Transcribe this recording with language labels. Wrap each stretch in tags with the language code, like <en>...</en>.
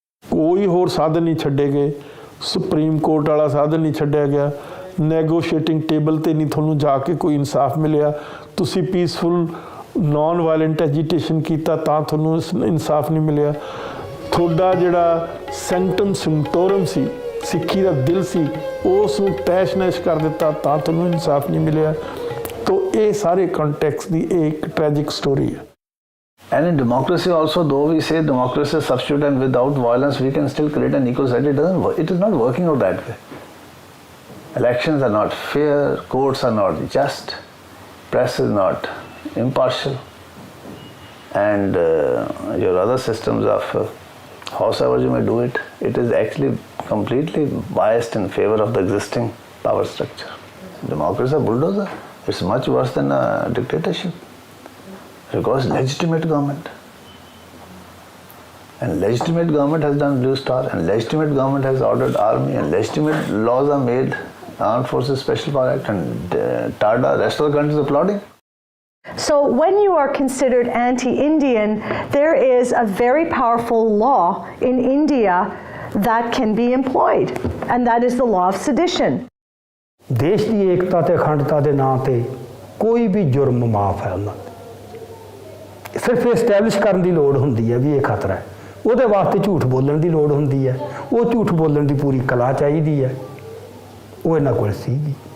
<pa>ਕੋਈ ਹੋਰ ਸਾਧਨ ਨਹੀਂ ਛੱਡੇ ਗਏ, ਸੁਪਰੀਮ ਕੋਰਟ ਵਾਲਾ ਸਾਧਨ ਨਹੀਂ ਛੱਡਿਆ ਗਿਆ, ਨੈਗੋਸ਼ੀਏਟਿੰਗ ਟੇਬਲ ਤੇ ਨਹੀਂ ਤੁਹਾਨੂੰ ਜਾ ਕੇ ਕੋਈ ਇਨਸਾਫ ਮਿਲਿਆ। ਤੁਸੀਂ ਪੀਸਫੁਲ ਨੌਨ ਵਾਇਲੈਂਟ ਐਜੀਟੇਸ਼ਨ ਕੀਤਾ ਤਾਂ ਤੁਹਾਨੂੰ ਇਨਸਾਫ ਨਹੀਂ ਮਿਲਿਆ। ਤੁਹਾਡਾ ਜਿਹੜਾ ਸੈਂਟਮ ਸਿੰਟੋਰਮ ਸੀ, ਸਿੱਖੀ ਦਾ ਦਿਲ ਸੀ, ਉਸ ਨੂੰ ਤੈਸ਼ ਨੈਸ਼ ਕਰ ਦਿੱਤਾ ਤਾਂ ਤੁਹਾਨੂੰ ਇਨਸਾਫ ਨਹੀਂ ਮਿਲਿਆ।</pa> <hi>तो ये सारे कॉन्टेक्स्ट की एक ट्रैजिक स्टोरी है।</hi> <en>And in democracy also, though we say democracy is substitute and without violence we can still create an equal society, it is not working out that way. Elections are not fair, courts are not just, press is not impartial, and your other systems of however you may do it, it is actually completely biased in favor of the existing power structure. Democracy is a bulldozer. It's much worse than a dictatorship. Because legitimate government. And legitimate government has done Blue Star, and legitimate government has ordered army, and legitimate laws are made, Armed Forces Special Power Act, and TADA, rest of the country is applauding. So when you are considered anti-Indian, there is a very powerful law in India that can be employed, and that is the law of sedition.</en> <pa>ਦੇਸ਼ ਦੀ ਏਕਤਾ ਤੇ ਅਖੰਡਤਾ ਦੇ ਨਾਂ ਤੇ ਕੋਈ ਵੀ ਜੁਰਮ ਮਾਫ ਹੈ ਉਹਨਾਂ ਦਾ। ਸਿਰਫ ਐਸਟੈਬਲਿਸ਼ ਕਰਨ ਦੀ ਲੋੜ ਹੁੰਦੀ ਹੈ ਵੀ ਇਹ ਖਤਰਾ ਹੈ, ਉਹਦੇ ਵਾਸਤੇ ਝੂਠ ਬੋਲਣ ਦੀ ਲੋੜ ਹੁੰਦੀ ਹੈ। ਉਹ ਝੂਠ ਬੋਲਣ ਦੀ ਪੂਰੀ ਕਲਾ ਚਾਹੀਦੀ ਹੈ, ਉਹ ਇਹਨਾਂ ਕੋਲ ਸੀਗੀ।</pa>